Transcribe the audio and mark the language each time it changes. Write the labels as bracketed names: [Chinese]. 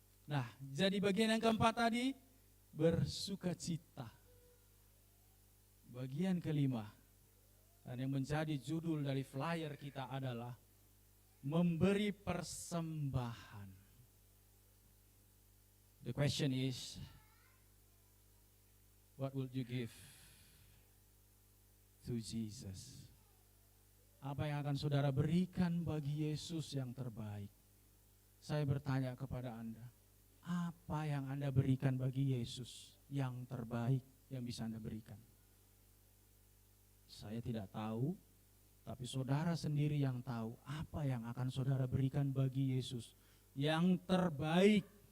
[Indonesian] Nah, jadi bagian yang keempat tadi, bersukacita. Bagian kelima, dan yang menjadi judul dari flyer kita adalah memberi persembahan. [English] The question is, what would you give to Jesus? [Indonesian] Apa yang akan saudara berikan bagi Yesus yang terbaik? Saya bertanya kepada Anda, apa yang Anda berikan bagi Yesus yang terbaik yang bisa Anda berikan? Saya tidak tahu, tapi saudara sendiri yang tahu apa yang akan saudara berikan bagi Yesus yang terbaik.